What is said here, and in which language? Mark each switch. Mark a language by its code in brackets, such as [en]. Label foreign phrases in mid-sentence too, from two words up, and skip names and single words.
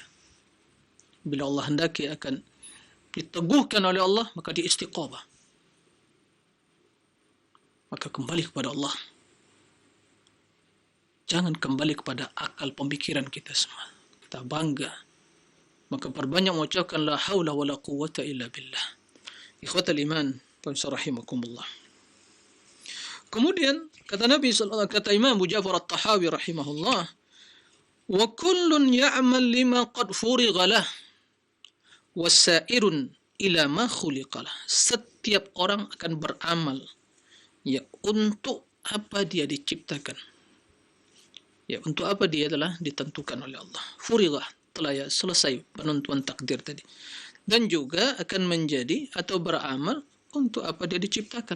[id] Bila Allah hendaki akan diteguhkan oleh Allah, maka dia istiqamah. Maka kembali kepada Allah. Jangan kembali kepada akal pemikiran kita semua. Kita bangga. Maka perbanyak mengucapkan [ar] لا حول ولا قوة إلا بالله. إخوة الإيمان، رحمكم الله. [id] Kemudian kata Nabi sallallahu kata Imam Abu Ja'far At-Tahawi rahimahullah, [ar] وكل يعمل لما قد فرغ له وصائر إلى ما خلق له. [id] Setiap orang akan beramal untuk apa dia diciptakan. Untuk apa dia telah ditentukan oleh Allah. Furigha, telah selesai penentuan takdir tadi. Dan juga akan menjadi atau beramal untuk apa dia diciptakan.